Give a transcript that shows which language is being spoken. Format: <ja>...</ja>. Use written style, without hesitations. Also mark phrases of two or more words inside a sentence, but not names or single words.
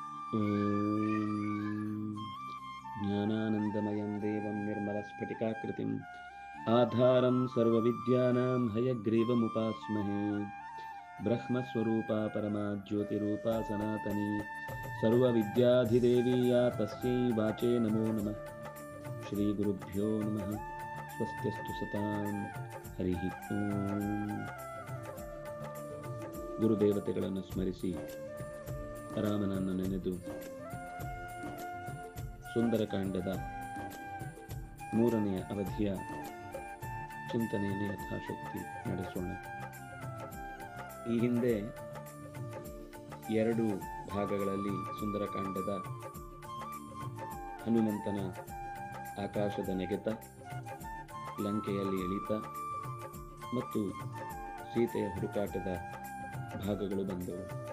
<sa>ॐ ज्ञानानन्दमयं देवं निर्मलस्फटिकाकृतिम् आधारं सर्वविद्यानां हयग्रीवमुपास्महे। ब्रह्मस्वरूपा परमा ज्योतिरूपा सनातनी सर्वविद्याधिदेवी या तस्यै वाचे नमो नमः। श्रीगुरुभ्यो नमः। स्वस्त्यस्तु सतां हरिः ಓಂ.</sa> <kn>ಗುರುದೇವತೆಗಳನ್ನು ಸ್ಮರಿಸಿ ರಾಮನನ್ನು ನೆನೆದು ಸುಂದರಕಾಂಡದ 3ನೇ ಅವಧಿಯ ಚಿಂತನೆಯನ್ನು ಯಥಾಶಕ್ತಿ ನಡೆಸೋಣ. ಈ ಹಿಂದೆ 2 ಭಾಗಗಳಲ್ಲಿ ಸುಂದರಕಾಂಡದ ಹನುಮಂತನ ಆಕಾಶದ ನೆಗೆತ, ಲಂಕೆಯಲ್ಲಿ ಇಳಿತ ಮತ್ತು ಸೀತೆಯ ಹುಡುಕಾಟದ ಭಾಗಗಳು ಬಂದವು.</kn>